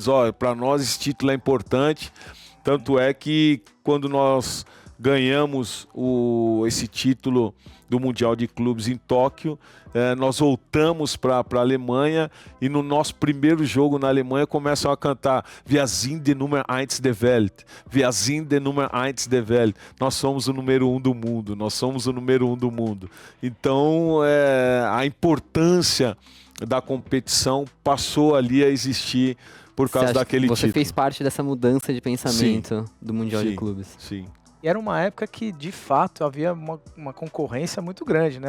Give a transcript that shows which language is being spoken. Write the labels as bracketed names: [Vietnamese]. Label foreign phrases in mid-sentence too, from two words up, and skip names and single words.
[Portuguese] Para nós esse título é importante. Tanto é que quando nós ganhamos esse título do Mundial de Clubes em Tóquio, nós voltamos para a Alemanha e no nosso primeiro jogo na Alemanha começam a cantar [German] Wir sind die Nummer 1 der Welt, Wir sind die Nummer 1 der Welt. [Portuguese] Nós somos o número 1 do mundo, nós somos o número 1 do mundo. Então, a importância da competição passou ali a existir por causa daquele título. Você fez parte dessa mudança de pensamento do Mundial de Clubes. Sim. E era uma época que, de fato, havia uma concorrência muito grande, né?